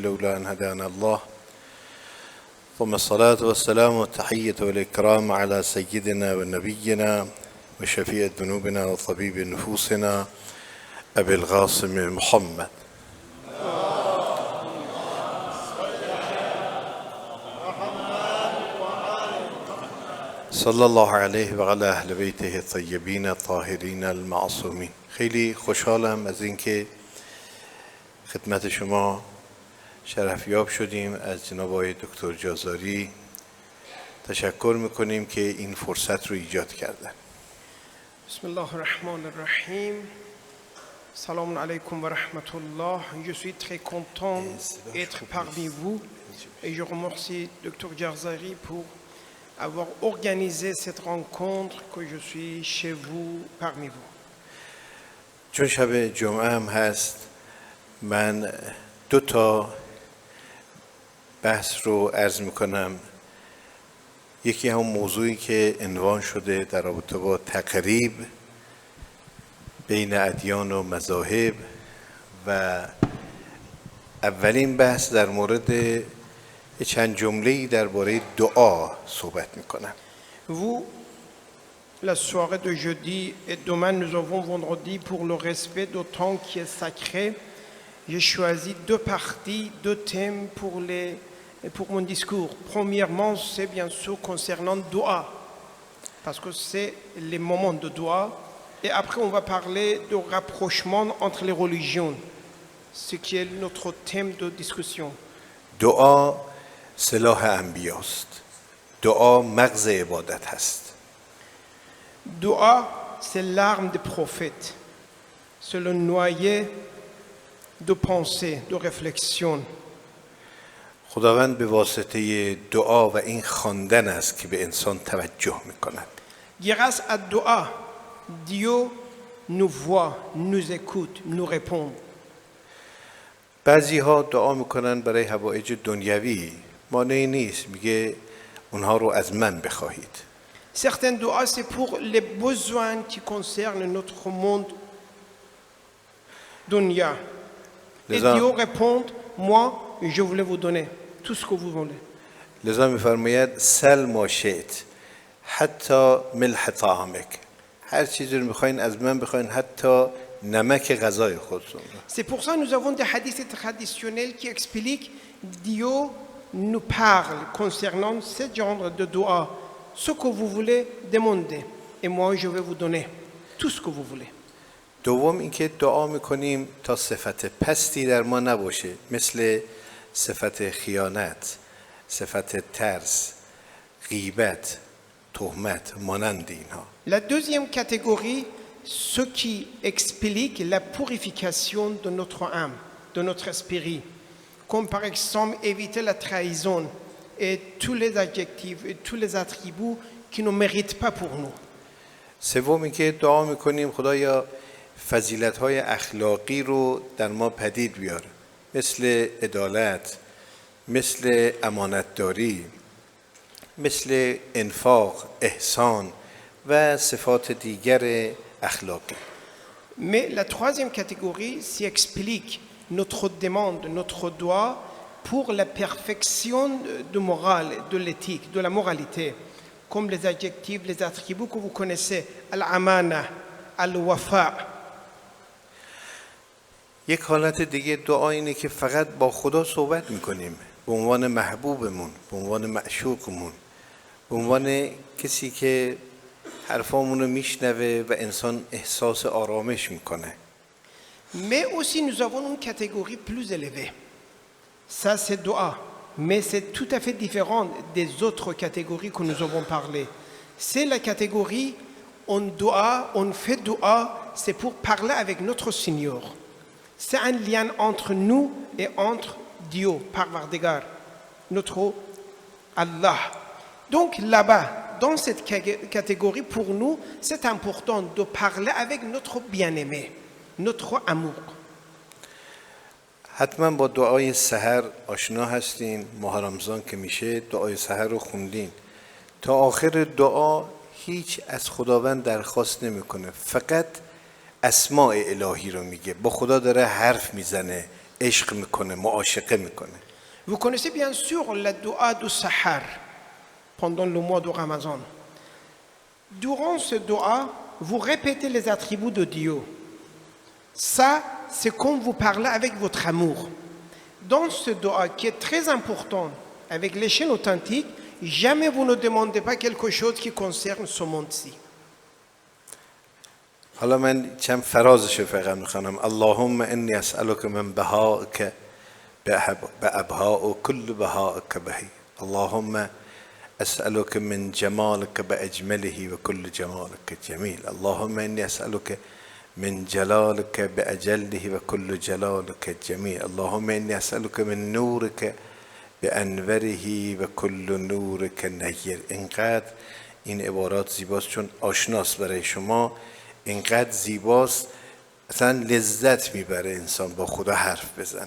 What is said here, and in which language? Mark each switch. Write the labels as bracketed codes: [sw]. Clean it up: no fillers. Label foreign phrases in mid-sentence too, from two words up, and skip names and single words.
[ar] لولا أن هدانا الله ثم الصلاة والسلام والتحية والإكرام على سيدنا ونبينا وشفيع ذنوبنا وطبيب نفوسنا أبي القاسم محمد صلى الله عليه وعلى أهل بيته الطيبين الطاهرين المعصومين. [fa] خیلی خوشحالم از اینکه خدمت شما شرفیاب شدیم. از جناب آقای دکتر جازاری تشکر میکنیم که این فرصت رو ایجاد کردن. [ar] بسم الله الرحمن الرحیم. السلام عليكم ورحمة الله. [fr] Je suis très content d'être parmi vous et je remercie Dr Jazari pour avoir organisé cette rencontre que je suis chez vous parmi vous. [fa] چون شب جمعه هم هست من دو تا بحث رو عرض میکنم. یکی هم موضوعی که عنوان شده در رابطه با تقریب بین ادیان و مذاهب و اولین بحث در مورد چند جمله‌ای درباره دعا صحبت میکنم. [fr] Vous, la soirée de jeudi et demain nous avons vendredi pour le respect du temps qui est sacré. J'ai choisi deux parties, deux thèmes pour mon discours. Premièrement, c'est bien sûr concernant Dua, parce que c'est les moments de Dua. Et après, on va parler de rapprochement entre les religions, ce qui est notre thème de discussion. [fa] دعا سلاح انبیاست. دعا مغز عبادت هست. [fr] Dua, c'est l'arme des prophètes. C'est le noyer de pensée, de réflexion. [fa] خداوند به واسطه دعا و این خواندن است که به انسان توجه میکند. [fr] Grâce à Dua, Dieu nous voit, nous écoute, nous répond. [fa] بعضی ها دعا میکنن برای حوائج دنیوی. مانعی نیست، میگه اونها رو از من بخواهید. [fr] Certaines doigts, c'est pour les besoins qui concernent notre monde dunya. Et Dieu répond, moi, je voulais vous donner tout ce que vous voulez. [fa] لذا میفرماید [ar] سل ما شئت حتی ملح طعامک. [fa] هر چیزی رو میخواین از من بخواین، حتی نمک غذای خودتون. [fr] C'est pour ça que nous avons des hadiths traditionnels qui expliquent Dieu nous parle concernant ce genre de doigts. Ce que vous voulez demander et moi je vais vous donner tout ce que vous voulez. [fa] دوم اینکه دعا میکنیم تا صفت پستی در ما نباشه، مثل صفت خیانت، صفت ترس، غیبت، تهمت مانند اینها. [fr] La deuxième catégorie, ce qui explique la purification de notre âme, de notre esprit, comme par exemple éviter la trahison et tous les adjectifs et tous les attributs qui ne méritent pas pour nous. [fa] سومی که دعا میکنیم خدایا فضیلت‌های اخلاقی رو در ما پدید بیار، مثل عدالت، مثل امانتداری، مثل انفاق، احسان و صفات دیگر اخلاقی. [fr] Mais la troisième catégorie s'y explique notre demande, notre doigt pour la perfection de morale, de l'éthique, de la moralité, comme les adjectifs, les attributs que vous connaissez, [ar] الأمانة، الوفاء. [fa] یک حالت دیگه دعا اینه که فقط با خدا صحبت میکنیم به عنوان محبوبمون، به عنوان معشوقمون، به عنوان کسی که حرفامون رو میشنوه و انسان احساس آرامش میکنه. [fr] Mais aussi nous avons une catégorie plus élevée. Ça c'est dua, mais c'est tout à fait différent des autres catégories que nous avons parlé. C'est la catégorie on doit, on fait dua, c'est pour parler avec notre Seigneur. C'est un lien entre nous et entre Dieu, Parvardigar, notre Allah. Donc là-bas, dans cette catégorie, pour nous, c'est important de parler avec notre bien-aimé, notre amour. [fa] حتما با دعای سحر آشنا هستین. ماه رمضان که میشه دعای سحر رو خوندین. تا آخر دعا هیچ از خداوند درخواست نمیکنه، فقط اسماء الهی رو میگه، با خدا داره حرف میزنه، عشق میکنه، معاشقه میکنه. [fr] Vous connaissez bien sûr la dua du Sahar pendant le mois de Ramadan. Durant ce dua, vous répétez les attributs de Dieu. Ça, c'est comme vous parlez avec votre amour. Dans ce dua qui est très important, avec les chaînes authentiques, jamais vous ne demandez pas quelque chose qui concerne ce monde-ci. [fa] حالا من چند فرازش فقط میخوانم. [ar] اللهم انی اسألک من بهائک بأبهاء و کل بهائک بهی. اللهم اسألک من جمالک بأجمله و کل جمالک جمیل. اللهم انی اسألک من جلالك بأجله وكل جلالك جميل. اللهم إني أسألك من نورك بأنوره وكل نورك نیر. [fa] اینقدر این عبارات زیباست چون آشناست برای شما، اینقدر زیباست اصلا لذت میبره انسان با خدا حرف بزنه.